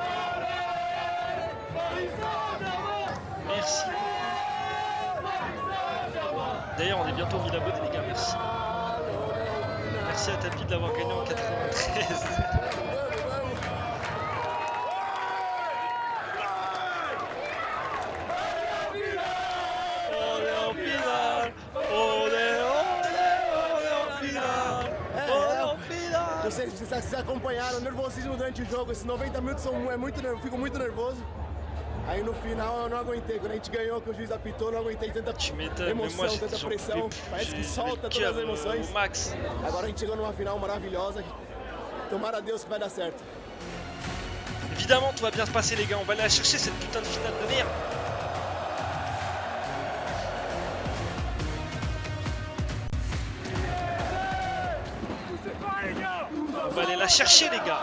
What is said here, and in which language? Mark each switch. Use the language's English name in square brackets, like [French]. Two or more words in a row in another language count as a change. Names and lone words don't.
[French] Merci. D'ailleurs on est bientôt 1000 abonnés les gars, merci. Merci à Tapi de l'avoir gagné en 93. [Portuguese] Não sei se vocês acompanharam, o nervosismo durante o jogo, esses 90 minutos eu fico muito nervoso. Aí no final eu não aguentei, quando a gente ganhou, que o juiz apitou, eu não aguentei tanta emoção, tanta pressão, parece que solta todas as emoções. Agora a gente chegou numa final maravilhosa, tomara a Deus que vai dar certo. [French] Évidemment, tout va bien se passer les gars, on va aller la chercher cette putain de finale de merde. On va aller la chercher les gars.